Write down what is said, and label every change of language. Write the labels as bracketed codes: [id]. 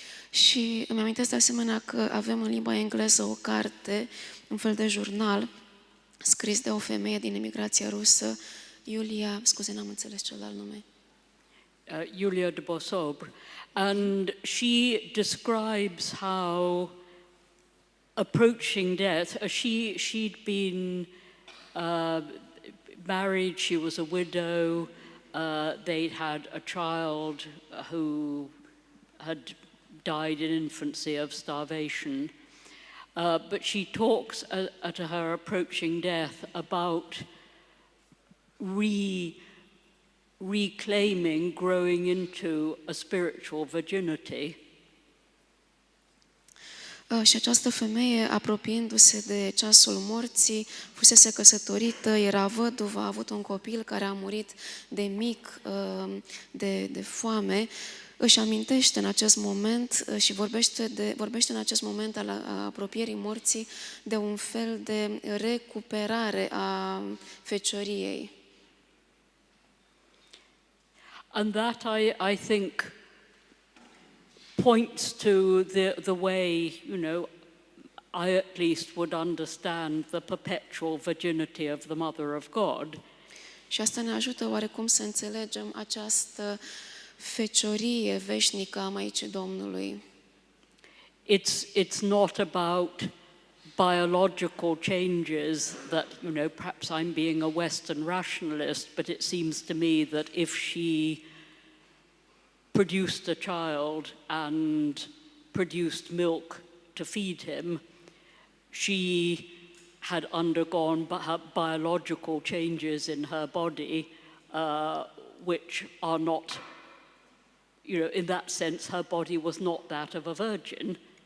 [ro] Și îmi amintesc de asemenea că avem în limba engleză o carte, un fel de jurnal, scris de o femeie din emigrația rusă, Yulia, scuze, n-am înțeles celălalt nume. [en] Yulia de Bosob, and she describes how approaching death, she'd been married, she was a widow, they'd had a child who had died in infancy of starvation. But she talks at her approaching death about reclaiming, growing into a spiritual virginity. [ro] Și această femeie, apropiindu-se de ceasul morții, fusese căsătorită, era văduvă, a avut un copil care a murit de mic, de foame, își amintește în acest moment și vorbește în acest moment al apropierii morții de un fel de recuperare a fecioriei. [en] And that I think points to the way, I at least would understand the perpetual virginity of the Mother of God. [ro] Și asta ne ajută oarecum să înțelegem această feciorie veșnică a Maicii Domnului. [en] It's not about biological changes that, perhaps I'm being a Western rationalist, but it seems to me that if she produced a child and produced milk to feed him, she had undergone biological changes in her body, which are not, in that sense, her body was not that of a virgin.